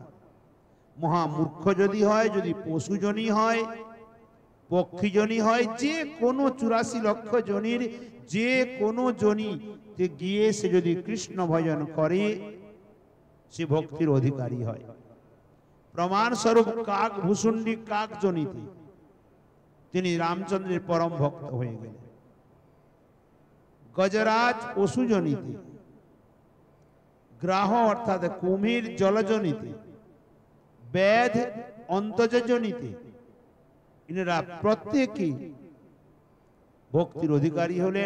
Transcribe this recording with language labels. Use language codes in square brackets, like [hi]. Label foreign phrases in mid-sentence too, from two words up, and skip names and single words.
[bn] মহামূর্খ যদি হয়, যদি পশুজনী হয়, পক্ষীজনী হয়, যে কোনো 84 লক্ষ জনির যে কোনো জনিতে গিয়ে সে যদি কৃষ্ণ ভজন করে সে ভক্তির অধিকারী হয়। প্রমাণ স্বরূপ কাক ভূষুণ্ডী কাক জনিতে তিনি রামচন্দ্রের পরম ভক্ত হয়ে গেলেন। গজরাজ পশুজনিতে, গ্রাহ অর্থাৎ কুমির জলজনিতে, ব্যাধ অন্তজনিতে এনারা প্রত্যেকে ভক্তির অধিকারী হলেন।